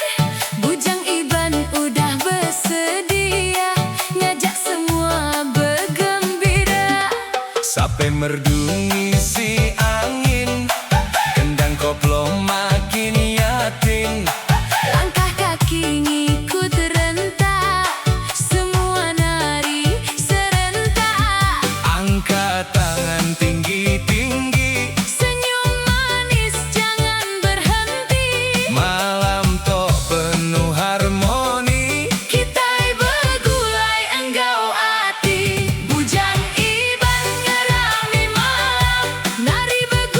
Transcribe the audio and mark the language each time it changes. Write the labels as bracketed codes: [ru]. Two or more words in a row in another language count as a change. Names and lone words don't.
[ms] Bujang Iban udah bersedia, ngajak semua bergembira. Sampai merdu ngisi angin, gendang koplo makin yakin. Langkah kaki ngikut rentak, semua nari serentak. Angkat tangan tinggi-tinggi, Senyum manis jangan berhenti. malam tok penuh harmoni. [iba] Kita bergulai enggau hati, bujang Iban ngerami malam. Nari